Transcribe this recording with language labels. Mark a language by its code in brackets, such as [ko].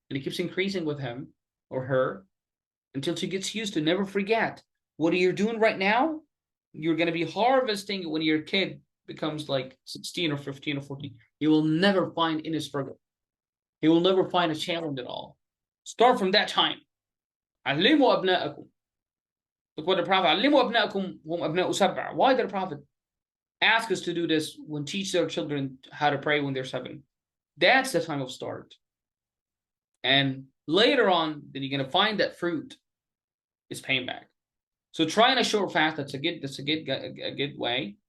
[en] And it keeps increasing with him or her until she gets used to. Never forget what you're doing right now. You're going to be harvesting when your kid becomes like 16 or 15 or 14. You will never find any struggle. He will never find a challenge at all. Start from that time. [ar] علموا أبناءكم. [en] Look what the Prophet, [ar] علموا أبناءكم هم أبناء سبع. [en] Why did the Prophet ask us to do this when teach their children how to pray when they're 7? That's the time of start. And later on, then you're gonna find that fruit is paying back. So trying a short fast, that's a good way.